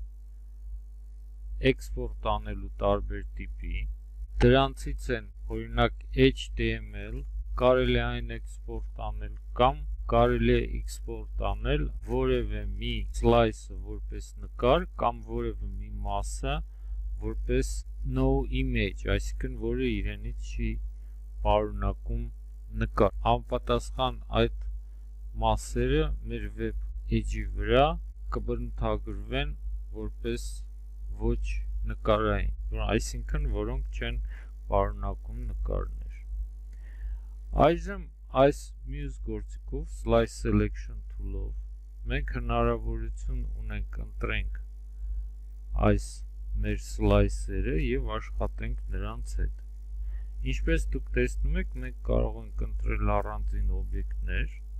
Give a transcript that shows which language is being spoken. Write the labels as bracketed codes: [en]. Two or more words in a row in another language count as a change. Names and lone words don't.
[hy] էքսպորտ անելու տարբեր տիպի, դրանցից են օրինակ HTML, կարելի է այն էքսպորտ անել կամ կարելի է էքսպորտ անել որևէ մի սլայսը որպես նկար կամ որևէ մի մասը որպես [en] no image, [hy] այսինքն որը իրենից չի պարունակում նկար։ Համապատասխան այդ մասերը մեր [en] web edge- [hy] ի վրա կբնութագրվեն որպես ոչ նկարային, այսինքն որոնք չեն պարունակում նկարներ։ Այժմ այս մյուս գործիքով [en] Slice Selection tool- [hy] ով մենք հնարավորություն ունենք ընտրենք այս մեր սլայսերը եւ աշխատենք նրանց հետ։ Ինչպես դուք տեսնում եք, մենք կարող ենք ընտրել առանձին օբյեկտներ